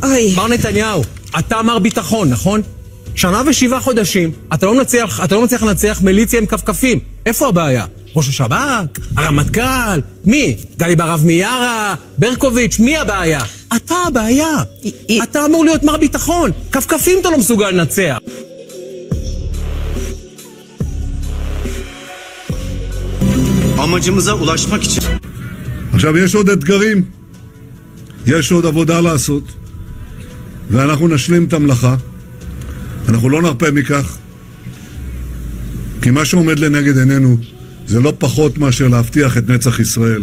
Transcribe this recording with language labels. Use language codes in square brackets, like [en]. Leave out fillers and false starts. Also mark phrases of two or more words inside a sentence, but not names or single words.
[he] מר נתניהו, אתה אמר ביטחון, נכון? שנה ו7 חודשים, אתה לא מצליח לנצח מיליציה עם קפקפים. איפה הבעיה? ראש השב"כ? הרמטכ"ל? מי? גלי ברב מיארה? ברקוביץ'? מי הבעיה? אתה הבעיה. אתה אמור להיות מר ביטחון. קפקפים אתה לא מסוגל לנצח. [tr] amacımıza ulaşmak için. [he] עכשיו יש עוד אתגרים, יש עוד עבודה לעשות, ואנחנו נשלים את המלאכה. אנחנו לא נרפה מכך, כי מה שעומד לנגד עינינו זה לא פחות מאשר להבטיח את נצח ישראל.